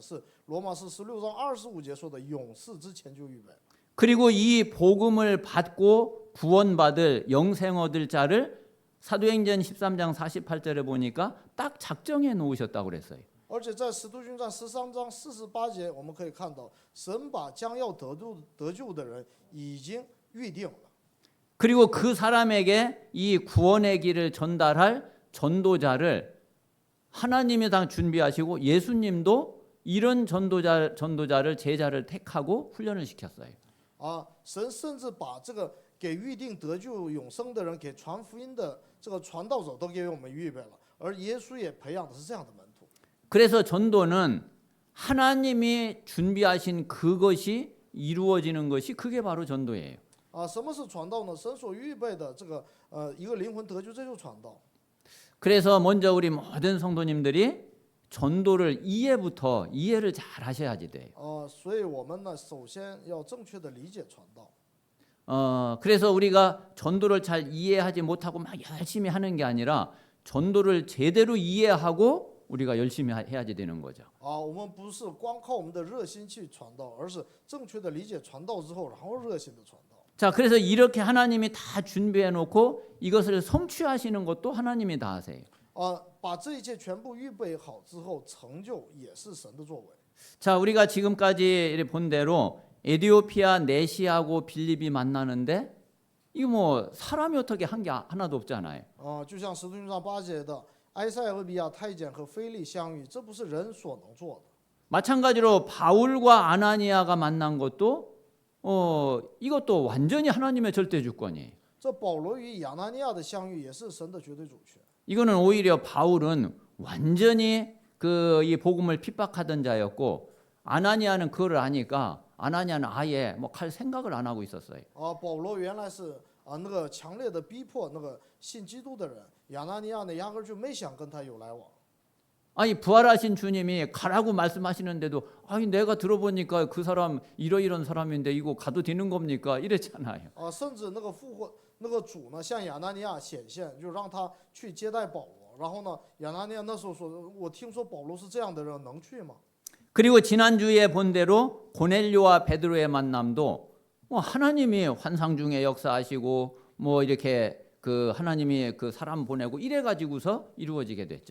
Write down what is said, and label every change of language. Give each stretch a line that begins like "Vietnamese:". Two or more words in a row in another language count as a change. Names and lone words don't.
Chinese: 是罗马书16章25节说的，永世之前就预备。
Korean: 그리고 이 복음을 받고 구원받을 영생 얻을 자를 사도행전 13장 48절에 보니까 딱 작정해 놓으셨다고 그랬어요.
Chinese: 而且在使徒行传13章48节，我们可以看到，神把将要得救的人已经预定了。
Korean: 그리고 그 사람에게 이 구원의 길을 전달할 전도자를 하나님이 다 준비하시고 예수님도 이런 전도자를 제자를 택하고 훈련을 시켰어요.
Chinese: 神甚至把这个给预定得救永生的人，给传福音的这个传道者都给我们预备了，而耶稣也培养的是这样的门徒。
Korean: 그래서 전도는 하나님이 준비하신 그것이 이루어지는 것이 그게 바로 전도예요.
Chinese: 什么是传道呢？神所预备的这个一个灵魂得救，这就是传道。
Korean: 그래서 먼저 우리 모든 성도님들이 전도를 이해를 잘 하셔야지 돼요.
Chinese: 所以我们呢，首先要正确的理解传道。
Korean: 그래서 우리가 전도를 잘 이해하지 못하고 막 열심히 하는 게 아니라 전도를 제대로 이해하고 우리가 열심히 해야지 되는 거죠.
Chinese: 我们不是光靠我们的热心去传道，而是正确的理解传道之后，然后热心的传道。
Korean: 자, 그래서 이렇게 하나님이 다 준비해 놓고 이것을 성취하시는 것도 하나님이 다 하세요.
Chinese: 把这一切全部预备好之后，成就也是神的作为。
Korean: 자, 우리가 지금까지 본 대로 에디오피아 네시하고 빌립이 만나는데 이거 뭐 사람이 어떻게 한 게 하나도 없잖아요.
Chinese: 就像使徒行传8节的埃塞俄比亚太监和腓力相遇，这不是人所能做的。
Korean: 마찬가지로 바울과 아나니아가 만난 것도 이것도 완전히 하나님의 절대 주권이에요.
Chinese: 这保罗与亚拿尼亚的相遇也是神的绝对主权。
Korean: 이거는 오히려 바울은 완전히 이 복음을 핍박하던 자였고 아나니아는 그걸 아니까 아나니아는 아예 뭐 갈 생각을 안 하고 있었어요.
Chinese: 保罗原来是那个强烈的逼迫那个信基督的人，亚拿尼亚呢压根就没想跟他有来往。
Korean: 아니 부활하신 주님이 가라고 말씀하시는데도 아니 내가 들어보니까 그 사람 이런 사람인데 이거 가도 되는 겁니까? 이랬잖아요.
Chinese: 甚至那个复活那个主呢向亚拿尼亚显现，就让他去接待保罗。然后呢，亚拿尼亚那时候说：“我听说保罗是这样的人，能去吗？”
Korean: 그리고 지난주에 본 대로 고넬료와 베드로의 만남도 뭐 하나님이 환상 중에 역사하시고 뭐 이렇게 그 하나님이 그 사람 보내고 이래 가지고서 이루어지게 됐죠.